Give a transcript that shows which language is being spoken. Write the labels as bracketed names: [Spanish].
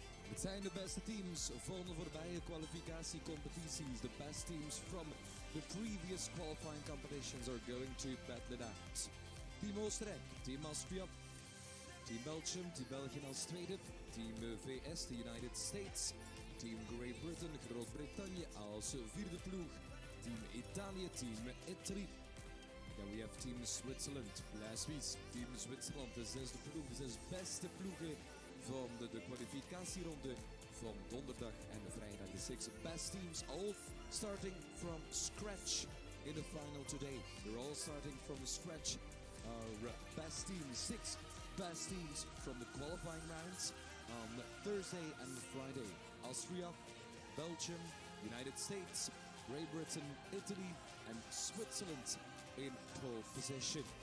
[Dutch] Het zijn de beste teams van de voorbije kwalificatiecompetities. [English] The best teams from the previous qualifying competitions are going to battle it out. [Dutch] Team Oostenrijk, Team Austria, Team Belgium, Team België als tweede, Team VS, the United States, Team Great Britain, Groot-Brittannië als vierde ploeg, Team Italië, Team Italy. [English] Then we have [Dutch] Team Switzerland, La Suisse, Team Zwitserland, de zesde ploeg, de zes beste ploegen van de kwalificatieronde van donderdag en vrijdag. [English] The six best teams, all starting from scratch in the final today. They're all starting from scratch. Our best teams, six best teams from the qualifying rounds on Thursday and Friday. Austria, Belgium, United States, Great Britain, Italy and Switzerland in pole position.